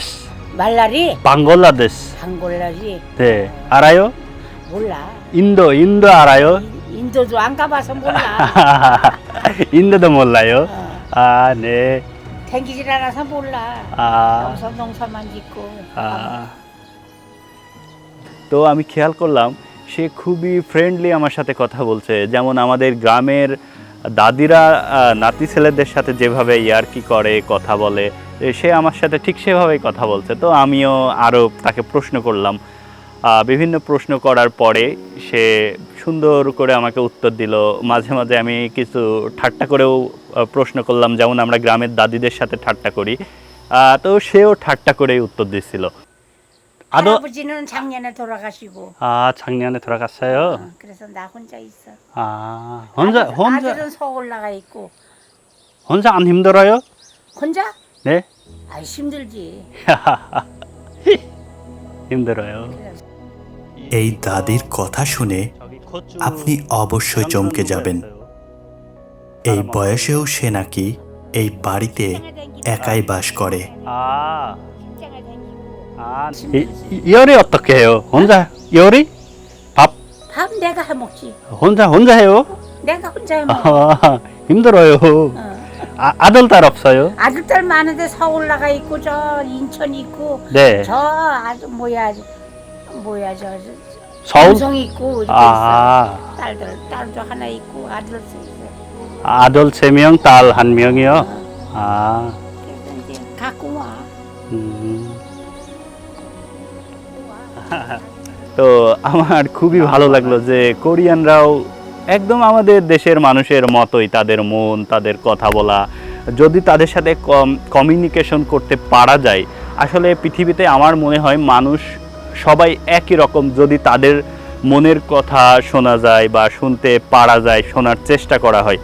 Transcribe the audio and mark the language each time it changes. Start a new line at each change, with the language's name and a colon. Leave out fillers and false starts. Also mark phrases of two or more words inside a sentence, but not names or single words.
Korean: 말라리? 방글라데시. 방골라리? 네. 알아요? 몰라. 인도 알아요? 인도도 안 가봐서 몰라. 인도도 몰라요? 아, 네. 댕기질 않아서 몰라. 아. 여기서 농사만 짓고.
Bangla: তো আমি খেয়াল করলাম সে খুবই ফ্রেন্ডলি আমার সাথে কথা বলছে। যেমন আমাদের গ্রামের দাদিরা নাতি ছেলেদের সাথে যেভাবে ইয়ার্কি করে, কথা বলে, সে আমার সাথে ঠিক সেভাবেই কথা বলছে। তো আমিও আরও তাকে প্রশ্ন করলাম। বিভিন্ন প্রশ্ন করার পরে সে সুন্দর করে আমাকে উত্তর দিল। মাঝে মাঝে আমি কিছু ঠাট্টা করেও প্রশ্ন করলাম, যেমন আমরা গ্রামের দাদিদের সাথে ঠাট্টা করি। তো সেও ঠাট্টা করেই উত্তর দিচ্ছিল।
Korean: 할아버지는 작년에 돌아가시고. 아, 작년에 돌아갔어요? 그래서 나 혼자 있어. 아, 혼자 아들은 서울 나가 있고. 혼자 안 힘들어요? 혼자? 네. 아이 힘들지. 힘들어요.
Bangla: এই দাদির কথা শুনে আপনি অবশ্যই চমকে যাবেন। এই বয়সেও সে নাকি এই বাড়িতে একাই বাস করে।
Korean: 직장을 다니고. 요리 어떻게 해요? 혼자 요리? 밥 밥 내가 해 먹지. 혼자 해요? 내가 혼자 해 먹어. 힘들어요. 아들 딸 없어요? 아들 딸 많은데 서울 나가 있고 저 인천 있고 네. 저 아주 뭐야 저 서울? 삼성 있고 이렇게 아. 있어. 딸도 하나 있고 아들도 있어. 아들 3명, 딸 1명이요? 아. 그래서 이제 갖고 와.
Bangla: তো আমার খুবই ভালো লাগলো যে কোরিয়ানরাও একদম আমাদের দেশের মানুষের মতোই, তাদের মন, তাদের কথা বলা, যদি তাদের সাথে কমিউনিকেশন করতে পারা যায়, আসলে পৃথিবীতে আমার মনে হয় মানুষ সবাই একই রকম, যদি তাদের মনের কথা শোনা যায় বা শুনতে পারা যায়, শোনার চেষ্টা করা হয়।